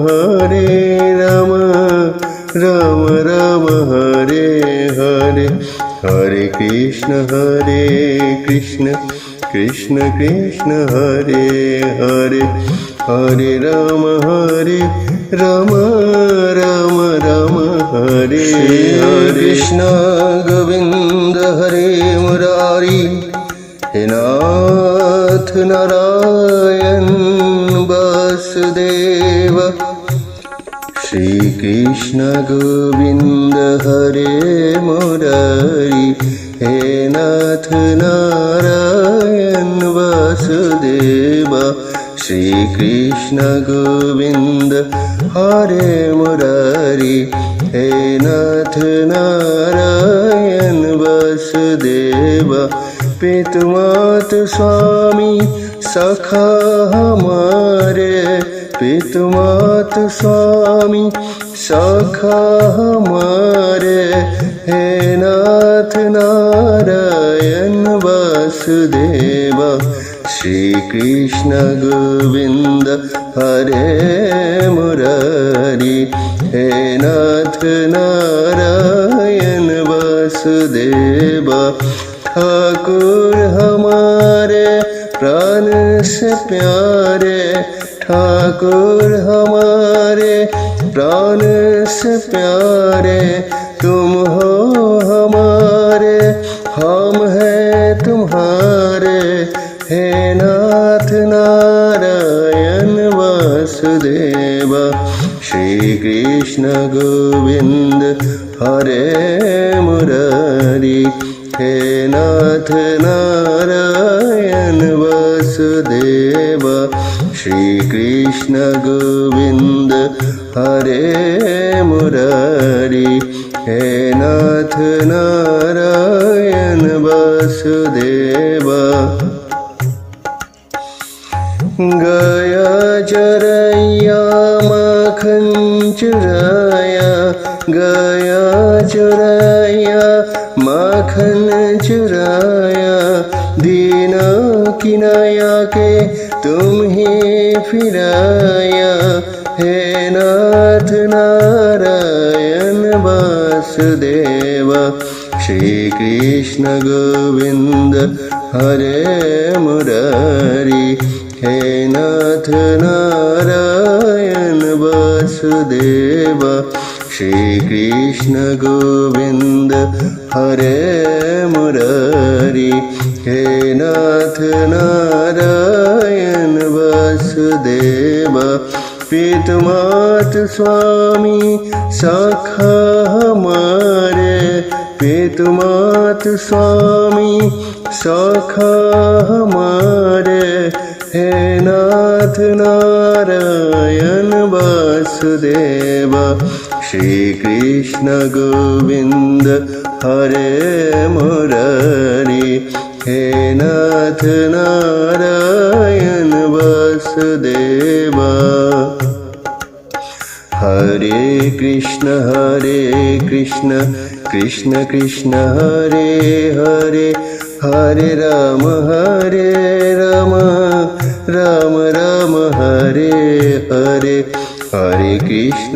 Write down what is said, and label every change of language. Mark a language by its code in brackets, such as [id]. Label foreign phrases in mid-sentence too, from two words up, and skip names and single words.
[sa] राम हरे हरे हरे कृष्ण कृष्ण कृष्ण हरे हरे हरे राम [hi] राम हरे हरे कृष्ण गोविंद हरे मुरारी हे नाथ नारायण वासुदेव श्री कृष्ण गोविंद हरे मुरारी हे नाथ नारायण वासुदेव श्री कृष्ण गोविंद हरे मुरारी हे नाथ नारायण वासुदेव पितु मातु स्वामी सखा हमारे पितु मातु स्वामी सखा हमारे हे नाथ नारायण वासुदेव श्री कृष्ण गोविंद हरे मुरारी हे नाथ नारायण वासुदेव ठाकुर हमारे प्राण से प्यारे ठाकुर हमारे प्राण से प्यारे तुम हो हमारे हम हैं तुम्हारे हे नाथ नारायण वासुदेव श्री कृष्ण गोविंद हरे मुरारी हे नाथ नारायण वासुदेव श्री कृष्ण गोविंद हरे मुरारी हे नाथ नारायण वासुदेव गया चरैया माखन चुराया गया चुराया माखन चुराया दीना किनाया के तुम ही फिराया हे नाथ नारायण वासुदेव श्री कृष्ण गोविंद हरे मुरारी हे नाथ नारायण वासुदेव श्री कृष्ण गोविंद हरे मुरारी हे नाथ नारायण वासुदेव पितु मातु स्वामी सखा हमारे पितु मातु स्वामी सखा हमारे हे नाथ नारायण वासुदेव श्री कृष्ण गोविंद हरे मुरारी हे नाथ नारायण वासुदेव [sa] हरे कृष्ण कृष्ण कृष्ण हरे हरे हरे राम राम राम हरे हरे हरे कृष्ण